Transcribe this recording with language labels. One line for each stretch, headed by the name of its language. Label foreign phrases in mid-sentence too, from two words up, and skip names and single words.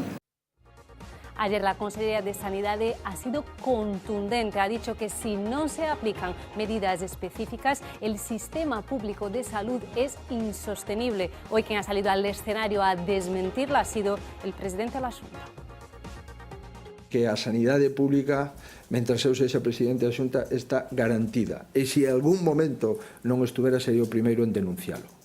Spanish: Ayer la Consejería de Sanidad ha sido contundente. Ha dicho que si no se aplican medidas específicas, el sistema público de salud es insostenible. Hoy quien ha salido al escenario a desmentirla ha sido el presidente de la Xunta.
Galician: Que a sanidade pública, mentras eu sexa presidente da Xunta, está garantida. E se en algún momento non estuvera, sería o primeiro en denuncialo.